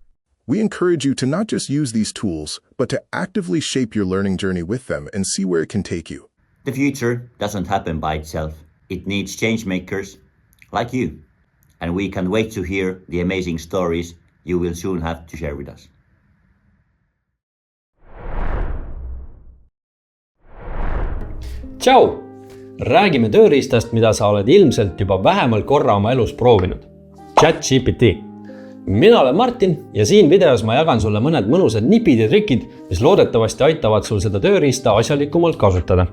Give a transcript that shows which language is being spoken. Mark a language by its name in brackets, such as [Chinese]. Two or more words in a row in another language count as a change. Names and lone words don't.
[English] We encourage you to not just use these tools, but to actively shape your learning journey with them and see where it can take you. The future doesn't happen by itself. It needs change makers like you. And we can't wait to hear the amazing stories you will soon have to share with us. [Estonian] Tšau! Räägime tööriistast, mida sa oled ilmselt juba vähemalt korra oma elus proovinud. ChatGPT. Mina olen Martin ja siin videos ma jagan sulle mõned mõnusad nipid ja trikid, mis loodetavasti aitavad sul seda tööriista asjalikumalt kasutada.